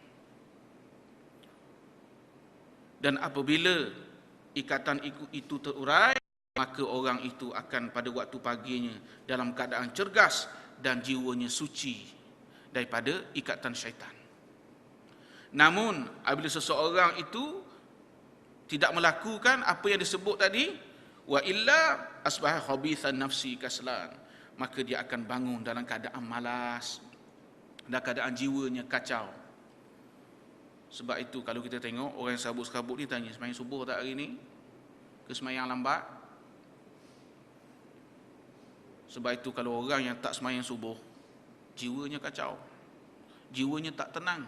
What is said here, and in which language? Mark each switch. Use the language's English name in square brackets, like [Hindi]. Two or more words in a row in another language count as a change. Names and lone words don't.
[Malay] Dan apabila ikatan itu terurai, maka orang itu akan pada waktu paginya dalam keadaan cergas dan jiwanya suci daripada ikatan syaitan. Namun apabila seseorang itu tidak melakukan apa yang disebut tadi, [Arabic] وإلا أصبح خبيث النفس كسلان, [Malay] maka dia akan bangun dalam keadaan malas, dalam keadaan jiwanya kacau. Sebab itu kalau kita tengok orang yang sabut-sabut ni tanya, sembahyang subuh tak hari ni? Ke sembahyang lambat? Sebab itu kalau orang yang tak sembahyang subuh, jiwanya kacau, jiwanya tak tenang.